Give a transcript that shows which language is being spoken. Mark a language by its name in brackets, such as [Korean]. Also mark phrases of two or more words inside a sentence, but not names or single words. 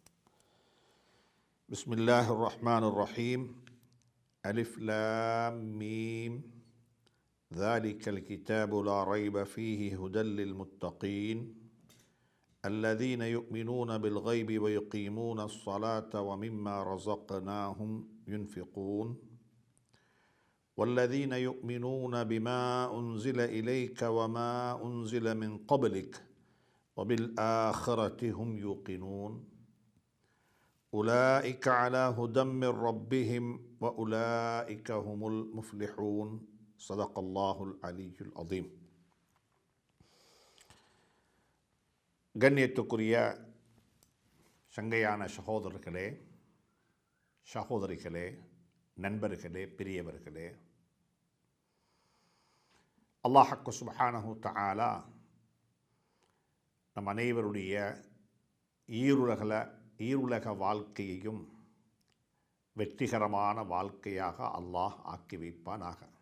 [Arabic] بسم الله الرحمن الرحيم ألف لام ميم ذلك الكتاب لا ريب فيه هدى للمتقين الذين يؤمنون بالغيب ويقيمون الصلاة ومما رزقناهم ينفقون والذين يؤمنون بما أنزل إليك وما أنزل من قبلك وبالآخرة هم يوقنون أولئك على هدى من ربهم وأولئك هم المفلحون صدق الله العلي العظيم. [Tamil] கண்ணியத்துக்குரிய சங்கையான சகோதரர்களே, சகோதரிகளே, நண்பர்களே, பெரியவர்களே, அல்லாஹ் [Arabic] سبحانه تعالى [Tamil] நம் அனைவருடைய ஈருலக வாழ்க்கையையும் வெற்றிகரமான வாழ்க்கையாக அல்லாஹ் ஆக்கி வைப்பானாக.